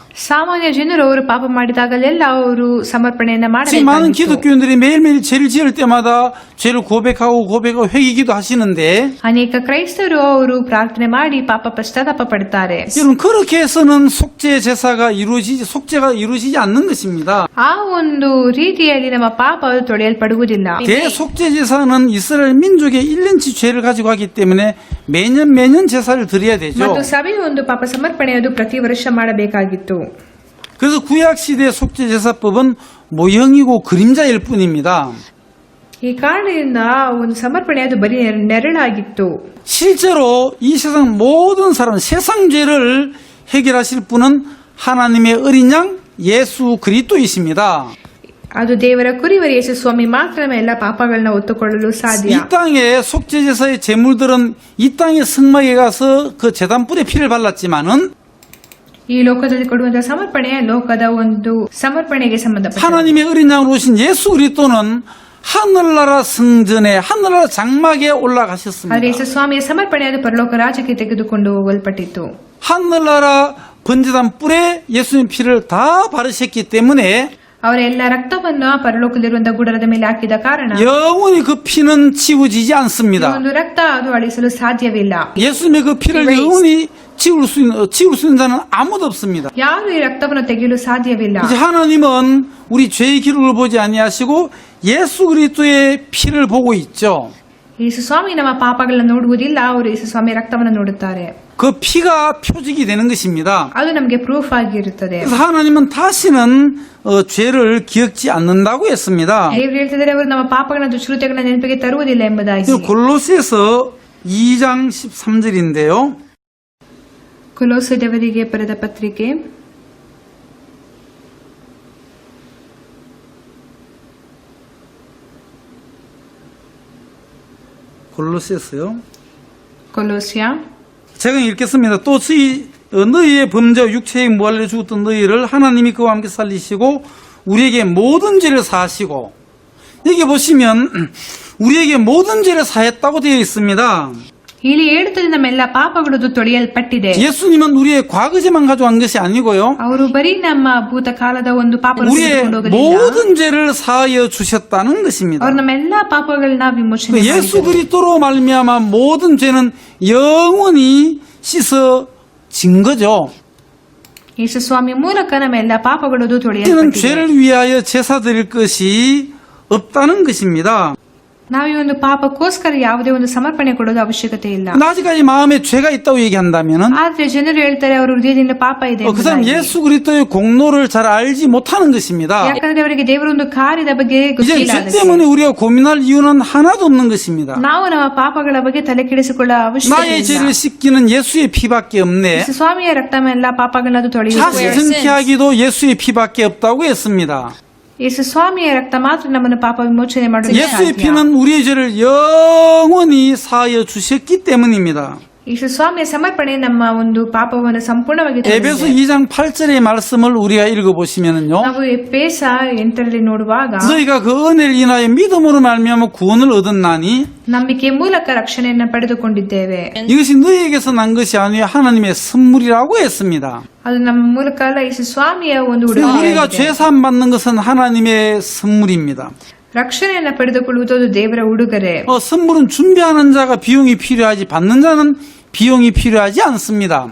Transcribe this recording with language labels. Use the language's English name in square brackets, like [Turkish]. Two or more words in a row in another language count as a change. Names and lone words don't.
[Kannada] ಸಾಮಾನ್ಯ ಜನರು ಅವರು ಪಾಪ ಮಾಡಿದಾಗಲೆಲ್ಲ ಅವರು ಸಮರ್ಪಣೆಯನ್ನ [Korean] 지금 많은 [Kannada] ಮಾಡಬೇಕಾಗಿತ್ತು. [Korean] 기독교인들이 매일매일 죄를 지을 때마다 죄를 고백하고 회개기도 하시는데 [Kannada] ಅನೇಕ ಕ್ರೈಸ್ತರು ಅವರು ಪ್ರಾರ್ಥನೆ ಮಾಡಿ ಪಾಪ ಪಶ್ಚಾತ್ತಾಪ ಪಡ್ತಾರೆ. [Korean] 여러분 그렇게 해서는 속죄가 이루어지지 않는 것입니다. [Kannada] ಆ ಒಂದು ರೀತಿಯಲ್ಲಿ ನಮ್ಮ ಪಾಪ ಅದು ತೊಳೆಯಲ್ಪಡುವುದಿಲ್ಲ. [Korean] 대속죄 제사는 이스라엘 민족의 1년치 죄를 가지고 하기 때문에 매년 제사를 드려야 되죠. [Kannada] ಮತ್ತು ಸಭೆಯ ಒಂದು ಪಾಪ ಸಮರ್ಪಣೆ ಅದು ಪ್ರತಿ ವರ್ಷ ಮಾಡಬೇಕಾಗಿತ್ತು. [Korean] 그래서 구약시대 속죄 제사법은 모형이고 그림자일 뿐입니다. [Kannada] ಈ ಕಾರಣದಿಂದ ಒಂದು ಸಮರ್ಪಣೆ ಅದು ಬರೀ ನೆರಳಾಗಿತ್ತು. [Korean] 실제로 이 세상 모든 사람, 세상 죄를 해결하실 분은 하나님의 어린 양 예수 그리스도이십니다. [Kannada] ಅದು ದೇವರ ಕುರಿವರ ಯೇಸು ಸ್ವಾಮಿ ಮಾತ್ರ ನಮ್ಮ ಎಲ್ಲ ಪಾಪಗಳನ್ನ ಹೊತ್ತುಕೊಳ್ಳಲು ಸಾಧ್ಯ. [Korean] 이 땅의 속죄 제사의 제물들은 이 땅의 성막에 가서 그 제단불에 피를 발랐지만은 [Kannada] ಈ ಲೋಕದಲ್ಲಿ ಕೊಡುವಂತಹ ಸಮರ್ಪಣೆ ಲೋಕದ ಒಂದು ಸಮರ್ಪಣೆಗೆ ಸಂಬಂಧಪಟ್ಟ. [Korean] 하나님의 어린 양으로 오신 예수 그리스도는 하늘나라 성전에 하늘나라 장막에 올라가셨습니다. [Kannada] ಆದರೆ ಯೇಸು ಸ್ವಾಮಿಯ ಸಮರ್ಪಣೆ ಅದು ಪರಲೋಕ ರಾಜ್ಯಕ್ಕೆ ತೆಗೆದುಕೊಂಡು ಹೋಗಲ್ಪಟ್ಟಿತು. [Korean] 하늘나라 번제단 뿔에 예수님 피를 다 바르셨기 때문에 [Kannada] ಅವರ ಎಲ್ಲ ರಕ್ತವನ್ನು ಪರಲೋಕದಲ್ಲಿರುವಂತಹ ಗುಡರದ ಮೇಲೆ ಹಾಕಿದ ಕಾರಣ [Korean] 영원히 그 피는 지워지지 [Kannada] ಈ [Korean] 않습니다. [Kannada] ಒಂದು ರಕ್ತ ಅದು ಅಳಿಸಲು ಸಾಧ್ಯವಿಲ್ಲ. [Korean] 예수님의 그 피를 영원히 지울 수 있는 자는 아무도 없습니다. [Kannada] ಯಾರು ಈ ರಕ್ತವನ್ನು ತೆಗೆಯಲು ಸಾಧ್ಯವಿಲ್ಲ. [Korean] 이제 하나님은 우리 죄의 기록을 보지 아니하시고 예수 그리스도의 피를 보고 있죠. [Kannada] ಯೇಸು ಸ್ವಾಮಿ ನಮ್ಮ ಪಾಪಗಳನ್ನ ನೋಡುವುದಿಲ್ಲ, ಅವರು ಯೇಸು ಸ್ವಾಮಿ ರಕ್ತವನ್ನು ನೋಡುತ್ತಾರೆ. [Korean] 그 피가 표적이 되는 것입니다. [Kannada] ಅದು ನಮಗೆ ಪ್ರೂಫ್ ಆಗಿರುತ್ತದೆ. [Korean] 그래서 하나님은 다시는 죄를 기억지 않는다고 했습니다. [Kannada] ದೇವರು ಹೇಳ್ತಿದ್ದಾರೆ ಅವರು ನಮ್ಮ ಪಾಪಗಳನ್ನ ದುಷ್ಕೃತ್ಯಗಳನ್ನ ನೆನಪಿಗೆ ತರುವುದಿಲ್ಲ ಎಂಬುದಾಗಿ. [Korean] 골로새서 2장 13절인데요. [Kannada] ಕೊಲೋಸದವರಿಗೆ ಬರೆದ ಪತ್ರಿಕೆ [Korean] 골로새서요. [Kannada] ಕೊಲೋಸ್ಯ [Korean] 제가 읽겠습니다. 또 너희의 범죄와 육체에 무할려 죽었던 너희를 하나님이 그와 함께 살리시고 우리에게 모든 죄를 사하시고, 여기 보시면 우리에게 모든 죄를 사했다고 되어 있습니다. [Kannada] ಇಲ್ಲಿ ಹೇಳುತ್ತದೆ ನಮ್ಮೆಲ್ಲ ಪಾಪಗಳು ತೊಳೆಯಲ್ಪಟ್ಟಿದೆ. [Korean] 예수님은 우리의 과거죄만 가져간 것이 아니고요. [Kannada] ಅವರು ಬರೀ ನಮ್ಮ ಭೂತಕಾಲದ ಒಂದು ಪಾಪವನ್ನು [Korean] 우리의 [Kannada] ತೆಗೆದುಕೊಂಡು ಹೋಗಲಿಲ್ಲ. [Korean] 모든 죄를 사하여 주셨다는 것입니다. [Kannada] ಅವರು ನಮ್ಮೆಲ್ಲ ಪಾಪಗಳನ್ನ ವಿಮೋಚನೆ [Korean] 예수 [Kannada] ಮಾಡಿದರು. [Korean] 그리스도로 말미암아 모든 죄는 영원히 씻어진 거죠. [Kannada] ಯೇಸು ಸ್ವಾಮಿ ಮೂಲಕ ನಮ್ಮೆಲ್ಲ ಪಾಪಗಳು [Korean] 이제는 [Kannada] ತೊಳೆಯಲ್ಪಟ್ಟಿದೆ. [Korean] 죄를 위하여 제사 드릴 것이 없다는 것입니다. [Kannada] ನಾವು ಈ ಒಂದು ಪಾಪಕ್ಕೋಸ್ಕರ ಯಾವುದೇ ಒಂದು ಸಮರ್ಪಣೆ ಕೊಡೋದು ಅವಶ್ಯಕತೆ ಇಲ್ಲ. [Korean] 아직까지 마음에 죄가 있다고 얘기한다면은 [Kannada] ಆದ್ರೆ ಜನರು ಹೇಳ್ತಾರೆ ಅವರ ಹೃದಯದಿಂದ ಪಾಪ ಇದೆ [Korean] 그 사람 [Kannada] ಎಂಬುದಾಗಿ. [Korean] 예수 그리스도의 공로를 잘 알지 못하는 것입니다. [Kannada] ಯಾಕಂದ್ರೆ ಅವರಿಗೆ ದೇವರ ಒಂದು ಕಾರ್ಯದ ಬಗ್ಗೆ [Korean] 이제 [Kannada] ಗೊತ್ತಿಲ್ಲ. [Korean] 죄 [Kannada] ಅದಕ್ಕೆ. [Korean] 때문에 우리가 고민할 이유는 하나도 없는 것입니다. [Kannada] ನಾವು ನಮ್ಮ ಪಾಪಗಳ ಬಗ್ಗೆ ತಲೆ ಕೆಡಿಸಿಕೊಳ್ಳ ಅವಶ್ಯಕತೆ [Korean] 나의 [Kannada] ಇಲ್ಲ. [Korean] 죄를 씻기는 예수의 피밖에 없네. [Kannada] ಯೇಸು ಸ್ವಾಮಿಯ ರಕ್ತವೆಲ್ಲ ಪಾಪಗಳನ್ನ ಅದು [Korean] 자신 [Kannada] ತೊಳೆಯುತ್ತದೆ. [Korean] 정케하기도 예수의 피밖에 없다고 했습니다. [Kannada] ಯೇಸು ಸ್ವಾಮಿಯ ರಕ್ತ ಮಾತ್ರ ನಮ್ಮನ್ನು ಪಾಪ ವಿಮೋಚನೆ ಮಾಡಲು [Korean] 예수의 [Kannada] ಸಾಧ್ಯ. [Korean] 피는 우리의 죄를 영원히 사하여 주셨기 때문입니다. [Kannada] ಯೇಸು ಸ್ವಾಮಿಯ ಸಮರ್ಪಣೆ ನಮ್ಮ ಒಂದು ಪಾಪವನ್ನು ಸಂಪೂರ್ಣವಾಗಿ [Korean] 에베소 [Kannada] ತೊಳೆದಿದೆ. [Korean] 2장 8절의 말씀을 우리가 읽어보시면은요, [Kannada] ನಾವು ಎಫೆಸ 8ರಲ್ಲಿ ನೋಡುವಾಗ [Korean] 너희가 그 은혜를 인하여 믿음으로 말미암아 구원을 얻었나니 [Kannada] ನಂಬಿಕೆ ಮೂಲಕ ರಕ್ಷಣೆಯನ್ನು ಪಡೆದುಕೊಂಡಿದ್ದೇವೆ. [Korean] 이것이 너희에게서 난 것이 아니요 하나님의 선물이라고 했습니다. [Kannada] ಅದು ನಮ್ಮ ಮೂಲಕ ಅಲ್ಲ, ಯೇಸು ಸ್ವಾಮಿಯ ಒಂದು [Korean] 우리가 [Kannada] ಉಡುಗೊರೆ. [Korean] 죄 사함 받는 것은 하나님의 선물입니다. [Kannada] ರಕ್ಷಣೆಯನ್ನು ಪಡೆದುಕೊಳ್ಳುವುದು ಅದು ದೇವರ ಉಡುಗೊರೆ. [Korean] 선물은 준비하는 자가 비용이 필요하지 받는 자는 비용이 필요하지 않습니다.